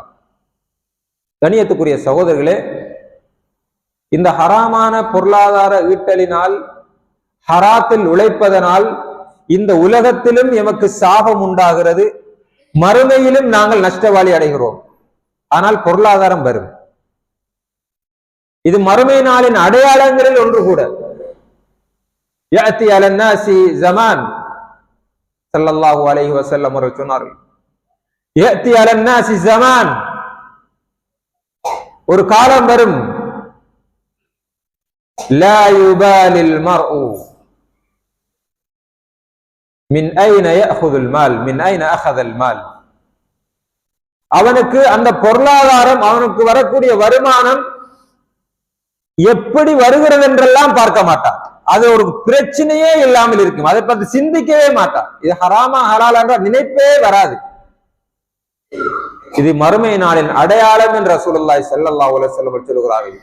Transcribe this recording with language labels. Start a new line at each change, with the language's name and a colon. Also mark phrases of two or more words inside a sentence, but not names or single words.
Tamil: கண்ணியத்துக்குரிய சகோதரர்களே, இந்த ஹராமான பொருளாதார ஈட்டலினால், ஹராத்தில் உழைப்பதனால் இந்த உலகத்திலும் எமக்கு சாபம் உண்டாகிறது, மறுமையிலும் நாங்கள் நஷ்டவாளி அடைகிறோம். ஆனால் பொருளாதாரம் வரும். இது மறுமை நாளின் அடையாளங்களில் ஒன்று கூட.
Arabic: يأتي على الناس زمان صلى الله عليه وسلم சொன்னார்கள், يأتي على الناس زمان,
Tamil: ஒரு காலம் வரும்,
Arabic: لا يبالي المرء من أين يأخذ المال من أين أخذ المال.
Tamil: அவனுக்கு அந்த பொருளாதாரம், அவனுக்கு வரக்கூடிய வருமானம் எப்படி வருகிறது என்றெல்லாம் பார்க்க மாட்டான். அது ஒரு பிரச்சனையே இல்லாமல் இருக்கும். அதை பற்றி சிந்திக்கவே மாட்டான். இது ஹராமா ஹலால் என்ற நினைப்பே வராது. இது மறுமை நாளின் அடையாளம் என்று
Arabic: رسول الله صلى الله عليه وسلم
Tamil: சொல்கிறார்கள்.